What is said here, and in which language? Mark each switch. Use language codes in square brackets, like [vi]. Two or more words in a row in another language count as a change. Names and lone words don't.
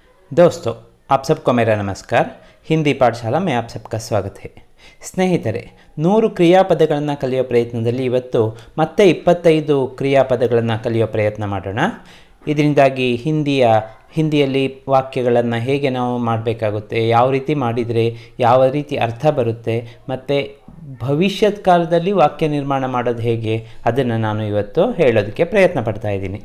[hi] दोस्तों, आप सबको मेरा नमस्कार। ಹಿಂದಿ ಪಾಠಶಾಲಾ में आप सबका स्वागत है। [kn] ಸ್ನೇಹಿತರೆ, 100 ಕ್ರಿಯಾಪದಗಳನ್ನು ಕಲಿಯೋ ಪ್ರಯತ್ನದಲ್ಲಿ ಇವತ್ತು ಮತ್ತೆ 25 ಕ್ರಿಯಾಪದಗಳನ್ನು ಕಲಿಯೋ ಪ್ರಯತ್ನ ಮಾಡೋಣ। ಇದರಿಂದಾಗಿ ಹಿಂದಿಯಲ್ಲಿ ವಾಕ್ಯಗಳನ್ನು ಹೇಗೆ ನಾವು ಮಾಡಬೇಕಾಗುತ್ತೆ, ಯಾವ ರೀತಿ ಮಾಡಿದರೆ ಯಾವ ರೀತಿ ಅರ್ಥ ಬರುತ್ತೆ, ಮತ್ತು ಭವಿಷ್ಯದ ಕಾಲದಲ್ಲಿ ವಾಕ್ಯ ನಿರ್ಮಾಣ ಮಾಡೋದು ಹೇಗೆ ಅದನ್ನು ನಾನು ಇವತ್ತು ಹೇಳೋದಕ್ಕೆ ಪ್ರಯತ್ನ ಪಡ್ತಾ ಇದ್ದೀನಿ।